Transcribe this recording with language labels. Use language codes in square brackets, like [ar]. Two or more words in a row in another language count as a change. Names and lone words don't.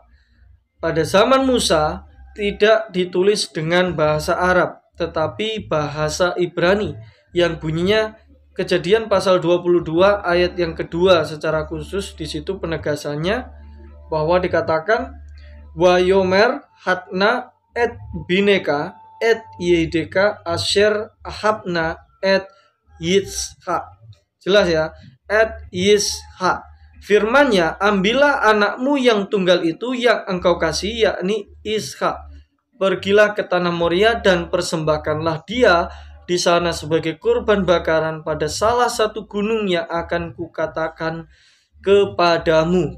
[id] Pada zaman Musa tidak ditulis dengan bahasa Arab, tetapi bahasa Ibrani yang bunyinya Kejadian pasal 22 ayat yang kedua secara khusus. Di situ penegasannya bahwa dikatakan [he] ויאמר קח נא את בנך את יחידך אשר אהבת את יצחק. [id] Jelas ya, [he] את יצחק. [id] Firman-Nya, ambillah anakmu yang tunggal itu yang engkau kasih, yakni Ishak. Pergilah ke tanah Moria dan persembahkanlah dia di sana sebagai kurban bakaran pada salah satu gunung yang akan kukatakan kepadamu.